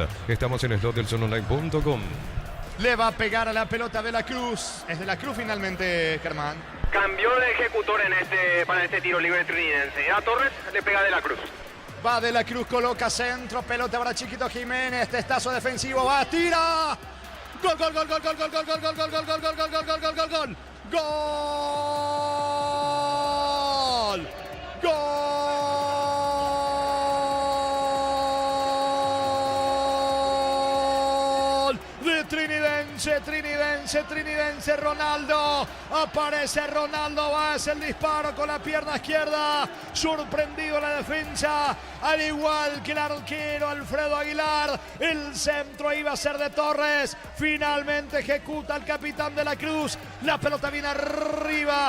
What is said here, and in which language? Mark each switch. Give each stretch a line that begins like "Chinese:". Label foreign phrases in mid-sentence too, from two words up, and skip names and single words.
Spanish: Estamos en slotdelsolonline.com. Le va a pegar a la pelota de la Cruz. Es de la Cruz finalmente, Germán. Cambió de ejecutor para este tiro libre trinidense. A Torres le pega de la Cruz. Va de la Cruz, coloca centro, pelota para Chiquito Jiménez, testazo defensivo, va, tira. Gol, gol, gol, gol, gol, gol, gol, gol, gol, gol, gol, gol, gol, gol, gol, gol, gol, gol, gol. Gol. Gol de Trinidense. Trinidense, Ronaldo. Aparece Ronaldo Báez, el disparo con la pierna izquierda. Sorprendido la defensa, al igual que el arquero Alfredo Aguilar. El centro iba a ser de Torres. Finalmente ejecuta el capitán de la Cruz. La pelota viene arriba.